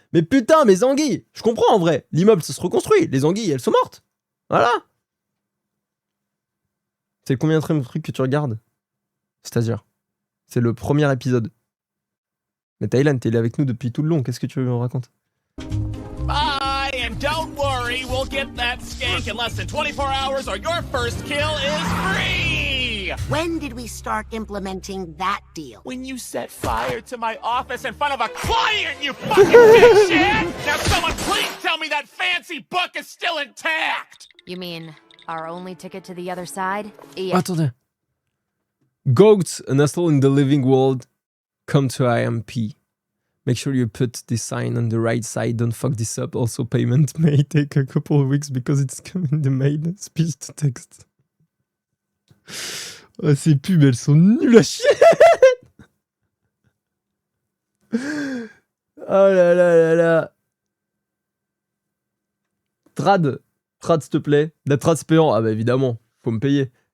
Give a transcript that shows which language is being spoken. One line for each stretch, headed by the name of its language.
French: Mais putain, mes anguilles. Je comprends en vrai. L'immeuble, ça se reconstruit. Les anguilles, elles sont mortes. Voilà. C'est le combienième truc que tu regardes? C'est-à-dire, c'est le premier épisode. Mais Thaïlande, t'es avec nous depuis tout le long. Qu'est-ce que tu veux me raconter?
English: Bye, and don't worry, we'll get that skank in less than 24 hours or your first kill is free! When did we start implementing that deal? When you set fire to my office in front of a client, you fucking dipshit! Now someone please tell me that fancy book is still intact! You mean our only ticket to the other side? Yeah.
French: Attendez.
English: Goats, an asshole in the living world, come to IMP. Make sure you put the sign on the right side. Don't fuck this up. Also, payment may take a couple of weeks because it's coming in the mail. Speech to text.
French: Oh, ces pubs, elles sont nulles à chier. Oh là là là là. Trad, s'il te plaît. La trad c'est payant. Ah bah évidemment, faut me payer.